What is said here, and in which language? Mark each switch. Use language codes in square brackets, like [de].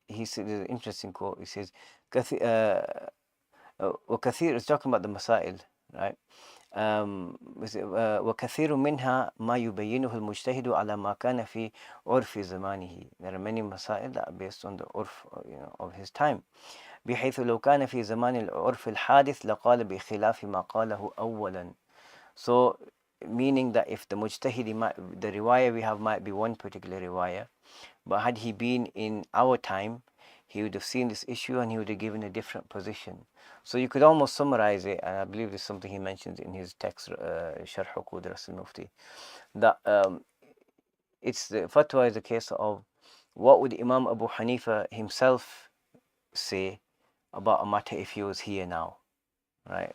[en] He said an interesting quote. He says, وكثير, it's talking about the Masa'il, right? [ar] وكثير منها ما يبينه المجتهد على ما كان في عرف زمانه. [en] There are many Masa'il that are based on the urf, of his time. [ar] بحيث لو كان في زمان العرف الحادث لقال بخلاف ما قاله أولا. [en] So meaning that if the mujtahid, the riwayah we have might be one particular riwayah, but had he been in our time, he would have seen this issue and he would have given a different position. So you could almost summarize it, and I believe this is something he mentions in his text, Sharh Uqud Rasul Mufti, that it's the fatwa is a case of what would Imam Abu Hanifa himself say about a matter if he was here now, right?